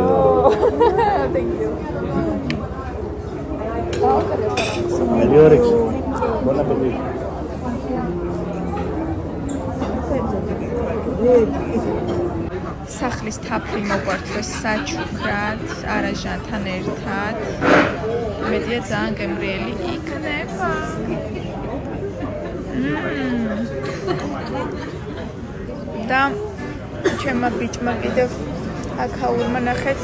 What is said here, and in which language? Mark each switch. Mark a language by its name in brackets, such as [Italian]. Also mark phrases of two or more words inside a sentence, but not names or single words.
[English] Thank you. [Italian] Alex, buon appetito. [Georgian] სახლის თაფლი მოგვართვეს საჩუქრად, არაჟანთან ერთად. მედია ძალიან გემრიელი იქნება. და ჩემმა ბიჭმა კიდევ აკაურმა ნახეთ.